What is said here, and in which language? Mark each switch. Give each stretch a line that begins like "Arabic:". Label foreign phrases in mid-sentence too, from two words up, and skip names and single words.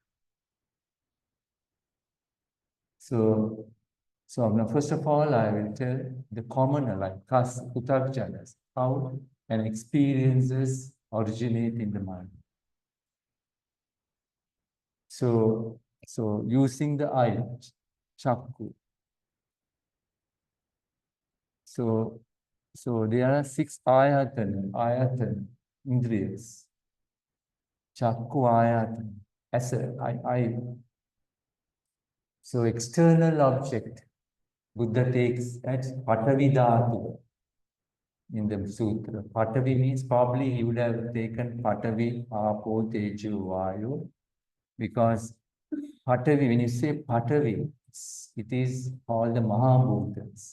English: So now, first of all, I will tell the commoner, like us, Utarjanas, how an experiences originate in the mind. So using the eye, chakku. So there are 6
Pali: ayatan, indriyas. Chakku ayatan,
English: as eye. So external object, Buddha takes as
Pali: Patavi Dhatu
English: in the sutra. Patavi means probably he would have taken
Pali: Patavi, Apo, Teju, Vayu,
English: because Patavi, when you say Patavi, it is all the Mahabhutas.